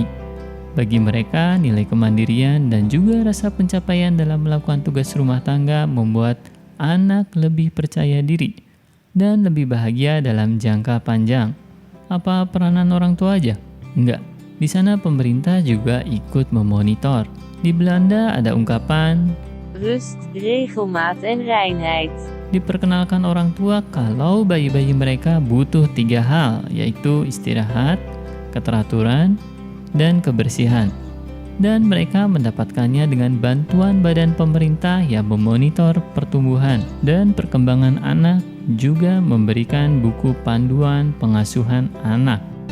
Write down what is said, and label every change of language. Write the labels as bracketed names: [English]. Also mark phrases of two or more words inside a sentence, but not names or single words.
[Indonesian] Bagi mereka, nilai kemandirian dan juga rasa pencapaian dalam melakukan tugas rumah tangga membuat anak lebih percaya diri dan lebih bahagia dalam jangka panjang. Apa peranan orang tua aja? Enggak. Di sana pemerintah juga ikut memonitor. Di Belanda ada ungkapan [Dutch] Rust, regelmaat en reinheid. [Indonesian] diperkenalkan orang tua kalau bayi-bayi mereka butuh 3 hal, yaitu istirahat, keteraturan, dan kebersihan. Dan mereka mendapatkannya dengan bantuan badan pemerintah yang memonitor pertumbuhan dan perkembangan anak, juga memberikan buku panduan pengasuhan anak.